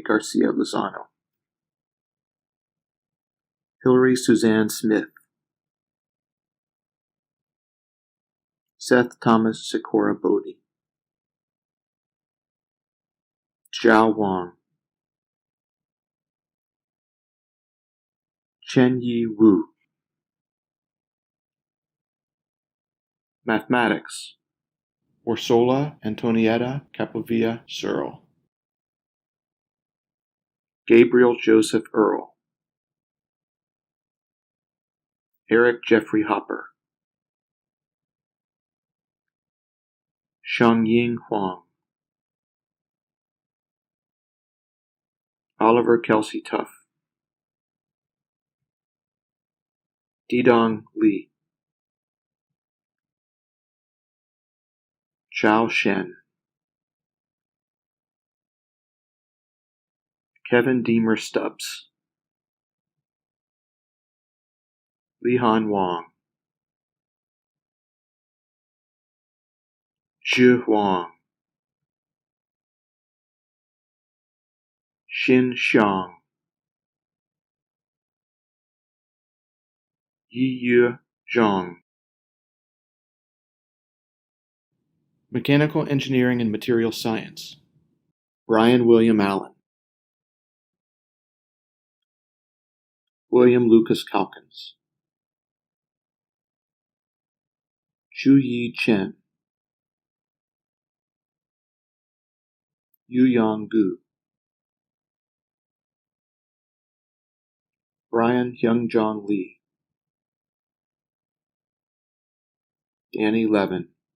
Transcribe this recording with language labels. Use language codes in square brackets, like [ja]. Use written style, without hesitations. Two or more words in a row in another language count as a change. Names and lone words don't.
[en] Garcia Lozano, Hilary Suzanne Smith, Seth Thomas Sikora Bodie, Zhao Wang, Chen Yi Wu. Mathematics, Orsola Antonietta Capovilla Searle, Gabriel Joseph Earle, Eric Jeffrey Hopper, Xiangying Huang, Oliver Kelsey Tuff, Didong Li, Chao Shen, Kevin Deemer Stubbs, Lihan Wang, Zhi Huang, Xin Xiang, Yiyue Zhang. Mechanical Engineering and Material Science, Brian William Allen, William Lucas Calkins, Chu-Yi Chen, Yu-Yang Gu, Brian Hyung-Jong Lee, Danny Levin,